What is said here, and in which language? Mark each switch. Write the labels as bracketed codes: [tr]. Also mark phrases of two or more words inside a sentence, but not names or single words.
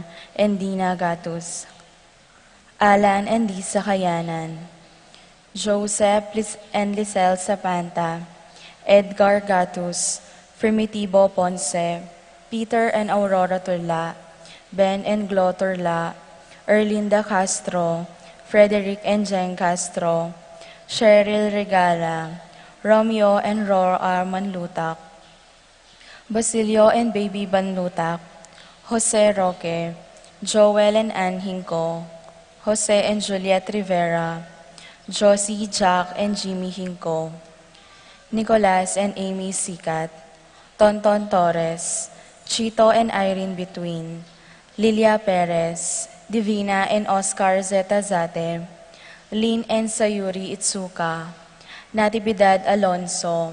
[en] and Dina Gatus, Alan and Lisa Kayanan, Joseph and Lisel Sapanta, Edgar Gatus, Primitivo Ponce, Peter and Aurora Turla, Ben and Glo Turla, Erlinda Castro, Frederick and Jen Castro, Cheryl Regala, Romeo and Rora Manlutak, Basilio and Baby Banlutak, Jose Roque, Joel and Ann Hinco, Jose and Juliet Rivera, Josie, Jack and Jimmy Hinco, Nicolas and Amy Sikat, Tonton Torres, Chito and Irene Between, Lilia Perez, Divina and Oscar Zeta Zate, Lynn and Sayuri Itsuka, Natividad Alonso,